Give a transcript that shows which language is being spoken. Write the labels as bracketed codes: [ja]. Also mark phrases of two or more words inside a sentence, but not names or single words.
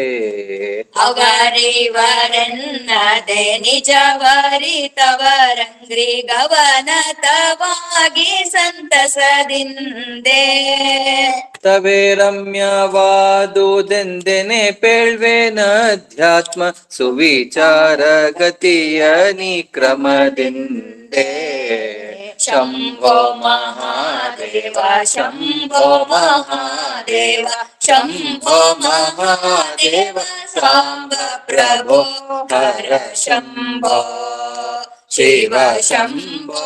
[kn] ಅವರಿವರೆನ್ನದೆ ನಿಜವರಿತವರಂಗ್ರಿ ಗವನತವಾಗಿ ಸಂತಸದಿಂದೆ. ತವೇ ರಮ್ಯವಾದುದೆಂದೆನೆ ಪೇಳ್ವೆನಧ್ಯಾತ್ಮ ಸುವಿಚಾರ ಗತಿಯ ನಿಕ್ರಮದಿಂದೆ. [sa] ಶಂಭೋ ಮಹಾದೇವ ಶಂಭೋ ಮಹಾದೇವ ಶಂಭೋ ಮಹಾದೇವ ಸಾಂಬ ಪ್ರಭೋ ಹರ ಶಂಭೋ. ಶಿವ ಶಂಭೋ.